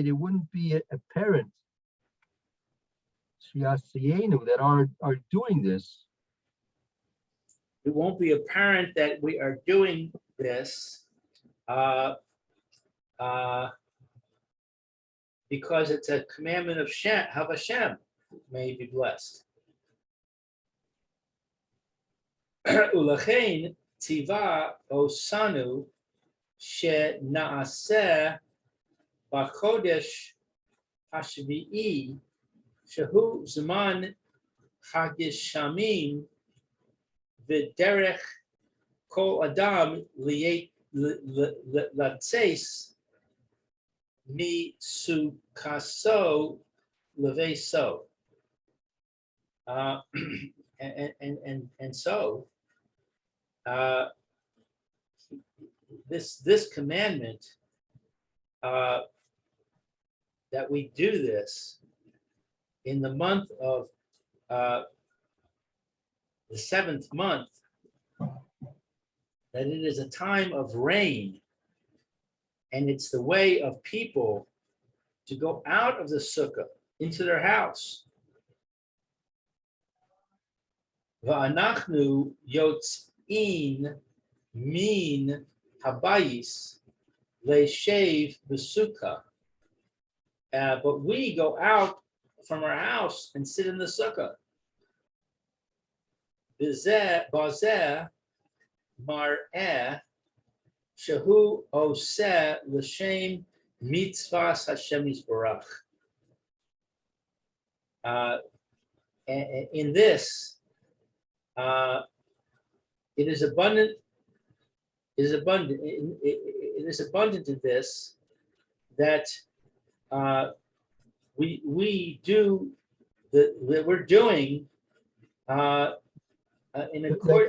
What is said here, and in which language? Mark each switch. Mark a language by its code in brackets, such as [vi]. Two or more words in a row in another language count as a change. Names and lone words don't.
[en] It wouldn't be apparent that are doing this. It won't be apparent that we are doing this because it's a commandment of Hashem. May be blessed. [he] ולכן צוה אותנו שנעשה בחודש השביעי שהוא זמן הגשמים ודרך כל אדם לצאת מסוכתו לביתו. [en] And so this commandment that we do this in the month of the 7th month, that it is a time of rain, and it's the way of people to go out of the sukkah into their house. [he] ואנחנו יוצאין מן הבית לישב בסוכה. [en] But we go out from our house and sit in the sukkah. [he] בזה מראה שהוא עושה לשם מצות השם יתברך. [en] In this, it is abundant. It is abundant. It is abundant in this that we do that we're doing in accordance.